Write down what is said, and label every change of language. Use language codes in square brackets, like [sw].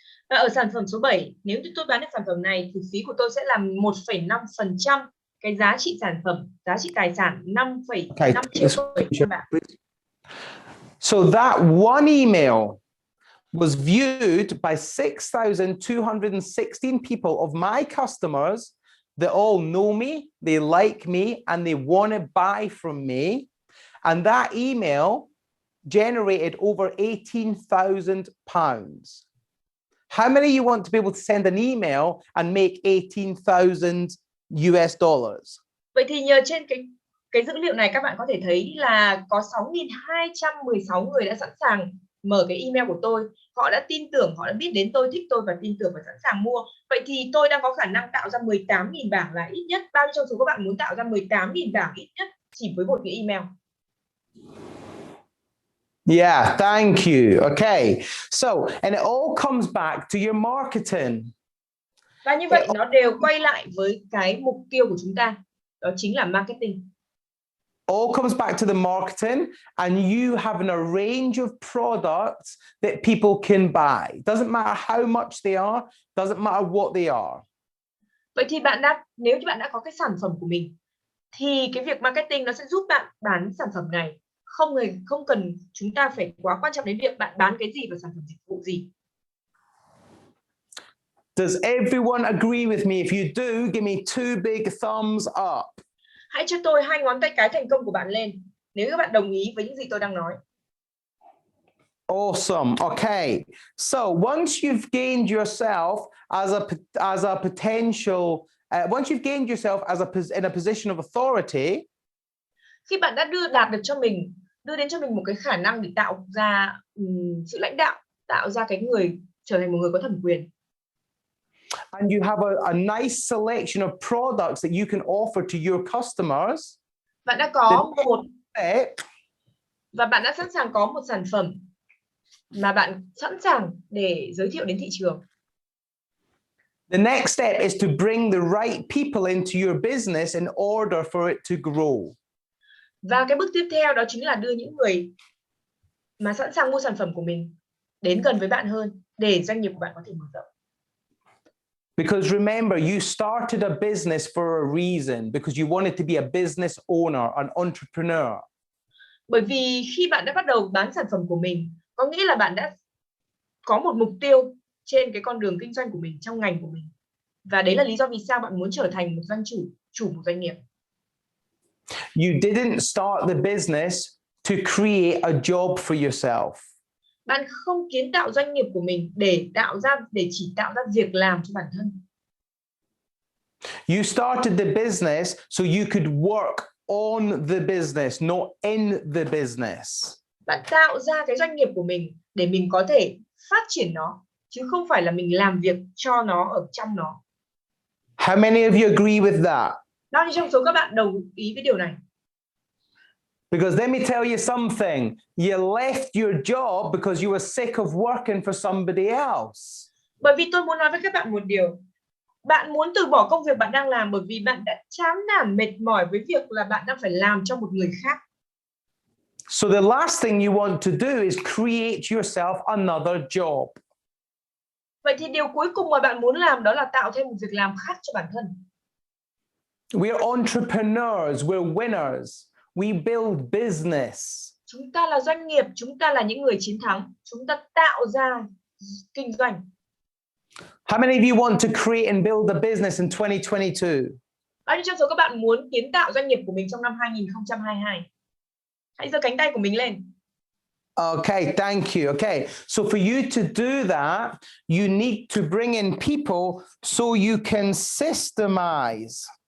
[vi] Và ở sản phẩm số 7, nếu như tôi bán được sản phẩm này thì phí của tôi sẽ là 1,5% cái giá trị sản phẩm, giá trị tài sản 5,5 triệu bảng. [en] So that one email was viewed by 6,216 people of my customers that all know me, they like me, and they want to buy from me. And that email generated over £18,000. How many of you want to be able to send an email and make $18,000? [vi] Vậy thì nhờ trên cái dữ liệu này các bạn có thể thấy là có 6.216 người đã sẵn sàng mở cái email của tôi. Họ đã tin tưởng, họ đã biết đến tôi, thích tôi và tin tưởng và sẵn sàng mua. Vậy thì tôi đang có khả năng tạo ra 18.000 bảng là ít nhất. Bao nhiêu trong số các bạn muốn tạo ra 18.000 bảng ít nhất chỉ với một cái email? [en] Yeah, thank you. Okay, so and it all comes back to your marketing. [vi] Và như vậy nó đều quay lại với cái mục tiêu của chúng ta, đó chính là marketing. [en] All comes back to the marketing, and you having a range of products that people can buy. Doesn't matter how much they are, doesn't matter what they are. [vi] Vậy thì nếu như bạn đã có cái sản phẩm của mình thì cái việc marketing nó sẽ giúp bạn bán sản phẩm này. Không cần chúng ta phải quá quan trọng đến việc bạn bán cái gì và sản phẩm dịch vụ gì. [en] Does everyone agree with me? If you do, give me 2 big thumbs up. [vi] Hãy cho tôi 2 ngón tay cái thành công của bạn lên nếu các bạn đồng ý với những gì tôi đang nói. [en] Awesome. Okay. So once you've gained yourself as a potential, once you've gained yourself in a position of authority, [vi] khi bạn đã đưa đến cho mình một cái khả năng để tạo ra sự lãnh đạo, tạo ra cái người trở thành một người có thẩm quyền. [en] And you have a nice selection of products that you can offer to your customers. [vi] Bạn đã có và bạn đã sẵn sàng có một sản phẩm mà bạn sẵn sàng để giới thiệu đến thị trường. [en] The next step is to bring the right people into your business in order for it to grow. [vi] Và cái bước tiếp theo đó chính là đưa những người mà sẵn sàng mua sản phẩm của mình đến gần với bạn hơn để doanh nghiệp của bạn có thể mở rộng. [en] Because remember, you started a business for a reason, because you wanted to be a business owner, an entrepreneur. [vi] Bởi vì khi bạn đã bắt đầu bán sản phẩm của mình, có nghĩa là bạn đã có một mục tiêu trên cái con đường kinh doanh của mình, trong ngành của mình. Và đấy là lý do vì sao bạn muốn trở thành một doanh chủ một doanh nghiệp. [en] You didn't start the business to create a job for yourself. [vi] Bạn không kiến tạo doanh nghiệp của mình để chỉ tạo ra việc làm cho bản thân. [en] You started the business so you could work on the business, not in the business. [vi] Bạn tạo ra cái doanh nghiệp của mình để mình có thể phát triển nó, chứ không phải là mình làm việc cho nó, ở trong nó. [en] How many of you agree with that? [vi] Bao nhiêu trong số các bạn đồng ý với điều này? [en] Because let me tell you something. You left your job because you were sick of working for somebody else. [vi] Bởi vì tôi muốn nói với các bạn một điều. Bạn muốn từ bỏ công việc bạn đang làm bởi vì bạn đã chán nản mệt mỏi với việc là bạn đang phải làm cho một người khác. [en] So the last thing you want to do is create yourself another job. [vi] Vậy thì điều cuối cùng mà bạn muốn làm đó là tạo thêm một việc làm khác cho bản thân. [en] We're entrepreneurs, we're winners. We build business. [vi] Chúng ta là doanh nghiệp, chúng ta là những người chiến thắng. Chúng ta tạo ra kinh doanh. [en] How many of you want to create and build a business in 2022? [vi] Bao nhiêu trong số các bạn muốn kiến tạo doanh nghiệp của mình trong năm 2022? Hãy giơ cánh tay của mình lên. [en] Okay, thank you. Okay, so for you to do that, you need to bring in people so you can systemize.